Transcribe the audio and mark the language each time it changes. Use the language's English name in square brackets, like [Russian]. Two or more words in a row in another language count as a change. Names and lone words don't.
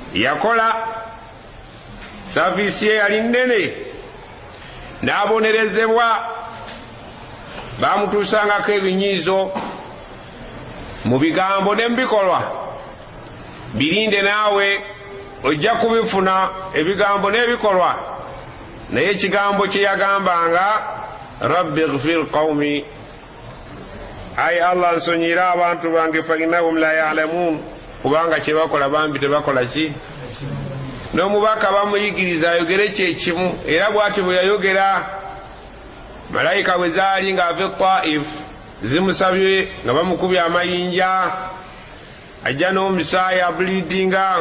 [Ganda] yakola safiisi ye yali nnene n'abonerezebwa bamutuusangako ebinyiizo mu bigambo ne mu bikolwa. Birinde naawe ojja kubifuna ebigambo n'ebikolwa. Naye ekigambo kye yagambanga [Arabic] رب اغفر قومي, [Ganda] ayi Allah nsonyira abantu bange [Arabic] فإنهم لا يعلمون, [Ganda] kubanga kye bakola bambi tebakola ki. N'omubaka bamuyigiriza ayogere kyekimu, era bw'atyo bwe yayogera malayika bwe zaali ng'ava Taif zimusabye nga bamukubye amayinja, ajja n'omusaayi abulidinga.